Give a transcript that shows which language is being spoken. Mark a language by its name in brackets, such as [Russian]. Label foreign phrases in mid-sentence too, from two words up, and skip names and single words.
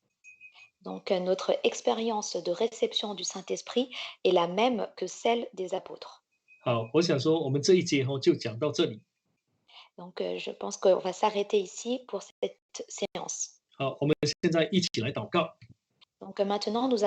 [French] Donc, notre expérience de réception du Saint-Esprit est la même que celle des apôtres. [Chinese] 好，我想说，我们这一节就讲到这里。 [French] Donc, je pense qu'on va s'arrêter ici pour cette séance. [Chinese] 好，我们现在一起来祷告。 [French] Donc, maintenant, nous